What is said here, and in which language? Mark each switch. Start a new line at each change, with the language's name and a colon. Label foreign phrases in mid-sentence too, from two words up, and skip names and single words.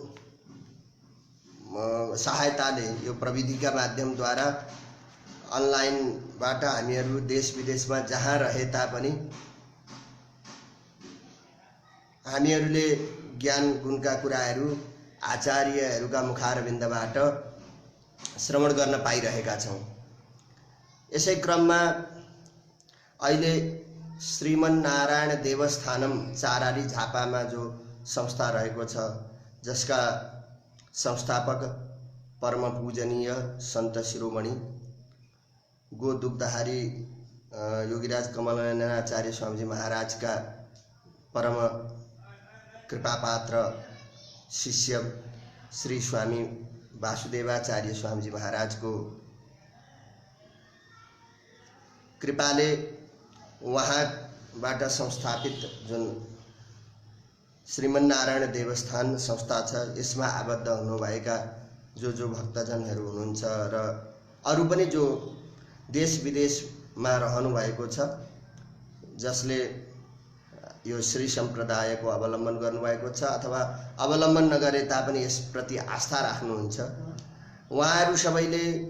Nepali: सहायताले यो प्रविधिका माध्यमद्वारा अनलाइनबाट हामीहरू देश विदेशमा जहाँ रहे तापनि हामीहरूले ज्ञान गुणका कुराहरू आचार्यहरूका मुखारविन्दबाट श्रवण गर्न पाइरहेका छौँ। यसै क्रममा अहिले श्रीमन्नारायण देवस्थानम चाराली झापामा जो संस्था रहेको छ, जसका संस्थापक परम पूजनीय सन्त शिरोमणि गोदुग्धहारी योगीराज कमलनयनाचार्य स्वामीजी महाराजका परम कृपापात्र शिष्य श्री स्वामी वासुदेवाचार्य स्वामीजी महाराजको कृपाले वहाँबाट संस्थापित जुन श्रीमन्नारायण देवस्थान संस्था छ, यसमा आबद्ध हुनुभएका जो भक्तजनहरू हुनुहुन्छ र अरू पनि जो देश विदेशमा रहनु भएको छ, जसले यो श्री सम्प्रदायको अवलम्बन गर्नुभएको छ अथवा अवलम्बन नगरे तापनि यसप्रति आस्था राख्नुहुन्छ, उहाँहरू सबैले